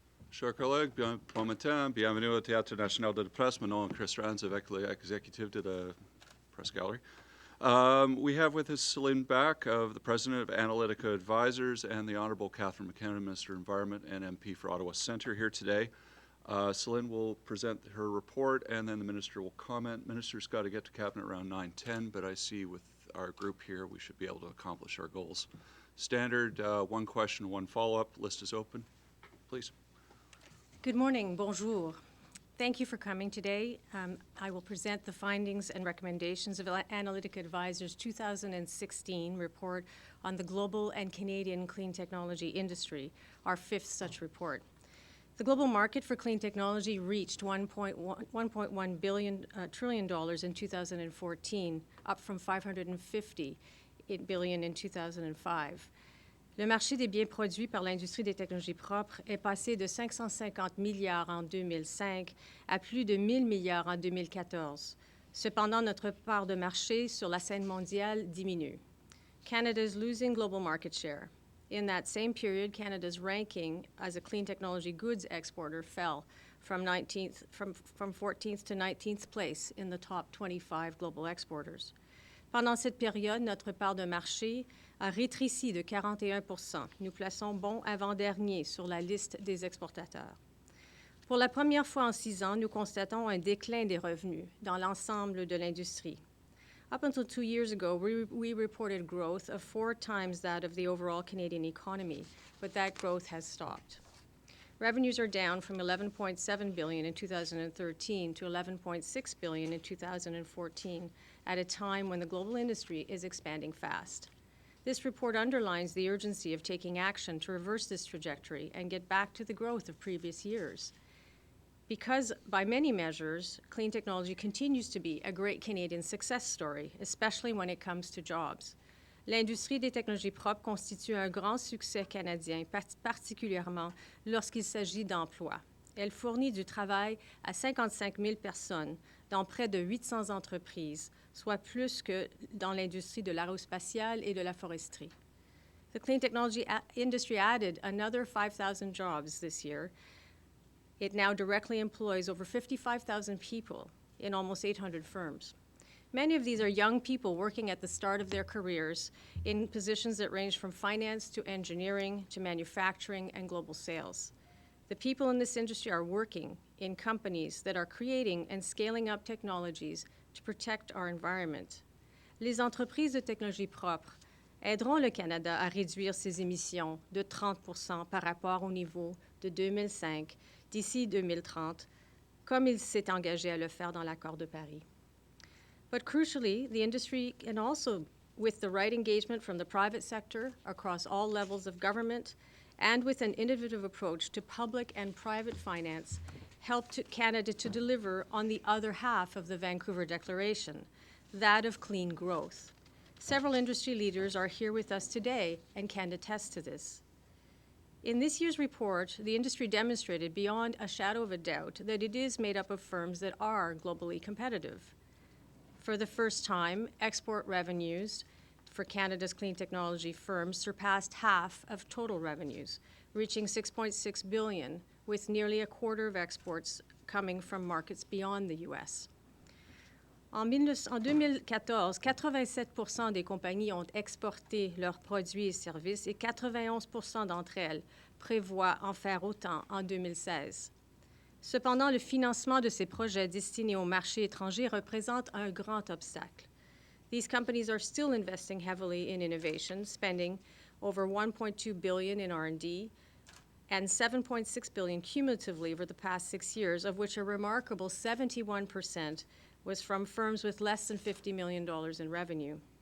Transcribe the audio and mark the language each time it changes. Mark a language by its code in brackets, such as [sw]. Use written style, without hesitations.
[fr] Chers collègues, bon matin, bienvenue au Théâtre national de la presse. Mon nom est Chris Rands avec l'exécutif de la Press Gallery. [en] We have with us Celine Back, the President of Analytica Advisors, and the Honorable Catherine McKenna, Minister of Environment and MP for Ottawa Centre here today. Celine will present her report, and then the Minister will comment. Minister's got to get to Cabinet around 9:10, but I see with our group here, we should be able to accomplish our goals. Standard, one question, one follow-up. List is open. Please. Good morning, [fr] bonjour. [en] Thank you for coming today. I will present the findings and recommendations of Analytica Advisors' 2016 report on the global and Canadian clean technology industry, our fifth such report. The global market for clean technology reached $1.1 trillion in 2014, up from $550 billion in 2005. [fr] Le marché des biens produits par l'industrie des technologies propres est passé de 550 milliards en 2005 à plus de 1 000 milliards en 2014. Cependant, notre part de marché sur la scène mondiale diminue. [en] Canada is losing global market share. In that same period, Canada's ranking as a clean technology goods exporter fell from 14th to 19th place in the top 25 global exporters. [fr] Pendant cette période, notre part de marché a rétréci de 41%. Nous plaçons bon avant-dernier sur la liste des exportateurs. Pour la première fois en 6 ans, nous constatons un déclin des revenus dans l'ensemble de l'industrie. [en] Up until 2 years ago, we reported growth of 4 times that of the overall Canadian economy, but that growth has stopped. Revenues are down from $11.7 billion in 2013 to $11.6 billion in 2014, at a time when the global industry is expanding fast. This report underlines the urgency of taking action to reverse this trajectory and get back to the growth of previous years. Because, by many measures, clean technology continues to be a great Canadian success story, especially when it comes to jobs. [fr] L'industrie des technologies propres constitue un grand succès canadien, particulièrement lorsqu'il s'agit d'emplois. Elle fournit du travail à 55 000 personnes dans près de 800 entreprises, soit plus que dans l'industrie de l'aérospatiale et de la foresterie. [en] The clean technology industry added another 5,000 jobs this year. It now directly employs over 55,000 people in almost 800 firms. Many of these are young people working at the start of their careers in positions that range from finance to engineering to manufacturing and global sales. The people in this industry are working in companies that are creating and scaling up technologies to protect our environment. [fr] Les entreprises de technologie propre aideront le Canada à réduire ses émissions de 30% par rapport au niveau de 2005 d'ici 2030, comme il s'est engagé à le faire dans l'Accord de Paris. [en] But crucially, the industry can also, with the right engagement from the private sector across all levels of government, and with an innovative approach to public and private finance, help Canada to deliver on the other half of the Vancouver Declaration, that of clean growth. Several industry leaders are here with us today and can attest to this. In this year's report, the industry demonstrated beyond a shadow of a doubt that it is made up of firms that are globally competitive. For the first time, export revenues for Canada's clean technology firms surpassed half of total revenues, reaching $6.6 billion, with nearly a quarter of exports coming from markets beyond the U.S. [fr] En 2014, 87% des compagnies ont exporté leurs produits et services et 91% d'entre elles prévoient en faire autant en 2016. Cependant, le financement de ces projets destinés au marché étranger représente un grand obstacle. [en] These companies are still investing heavily in innovation, spending over $1.2 billion in R&D and $7.6 billion cumulatively over the past 6 years, of which a remarkable 71% was from firms with less than $50 million in revenue.